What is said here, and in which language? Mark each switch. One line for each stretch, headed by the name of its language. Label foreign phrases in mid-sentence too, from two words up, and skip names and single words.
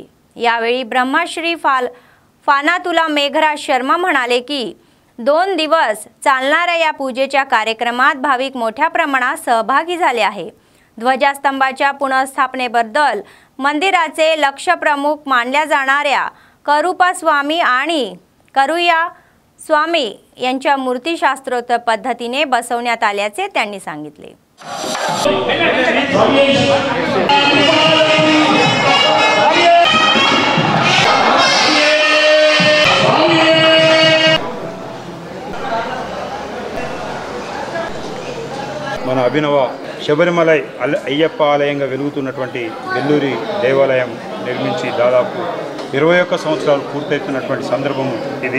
Marathi: यावेळी ब्रह्मश्री फानातुला मेघराज शर्मा म्हणाले की 2 दिवस चालणाऱ्या या पूजेच्या कार्यक्रमात भाविक मोठ्या प्रमाणात सहभागी झाले आहे। ध्वजस्तंभाच्या पुनर्स्थापनेबद्दल मंदिराचे लक्ष प्रमुख मानल्या जाणाऱ्या करूपा स्वामी आणि करुया स्वामी यांच्या मूर्ती शास्त्रोक्त पद्धतीने बसवण्यात आल्याचे त्यांनी सांगितले।
Telugu: మన అభినవ శబరిమలై అయ్యప్ప ఆలయంగా వెలుగుతున్నటువంటి బెల్లూరి దేవాలయం నిర్మించి దాదాపు 21 సంవత్సరాలు పూర్తవుతున్నటువంటి సందర్భం ఇది।